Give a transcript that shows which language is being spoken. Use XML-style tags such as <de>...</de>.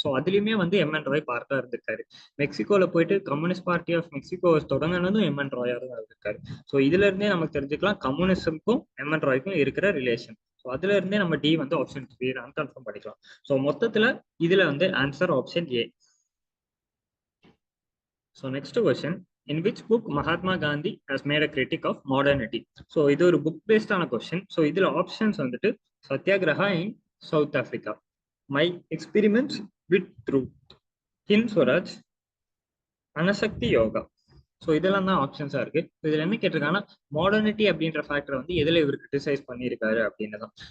<ta>So அதுலயுமே வந்து MN Rai பார்ட்டா இருந்திருக்காரு. மெக்சிகோல போயிட்டு communist party of Mexico தொடங்கினதும் MN ராயா தான் இருந்திருக்காரு. ஸோ இதுல இருந்தே நமக்கு தெரிஞ்சுக்கலாம் கம்யூனிசம்க்கும் எம்என் ராய்க்கும் இருக்கிற ரிலேஷன். ஸோ அதுல இருந்தே நம்ம டி வந்து ஆப்ஷன் 3 கன்ஃபார்ம் பண்ணிக்கலாம். ஸோ மொத்தத்துல இதுல வந்து answer option A.</ta> <en>So next question, in which book Mahatma Gandhi has made a critic of modernity?</en> <ta>So இது ஒரு புக் பேஸ்டான கொஸ்டின். ஸோ இதுல ஆப்ஷன்ஸ் வந்துட்டு satyagraha in South Africa, my experiments with truth, Hind Swaraj, அனசக்தி yoga. So இதெல்லாம் தான் ஆப்ஷன்ஸா இருக்கு. இதுல என்ன கேட்டிருக்காங்கன்னா மாடர்னிட்டி அப்படின்ற ஃபேக்டர் வந்து எதுல இவர் கிரிட்டிசைஸ் பண்ணியிருக்காரு அப்படின்னு தான்.</ta>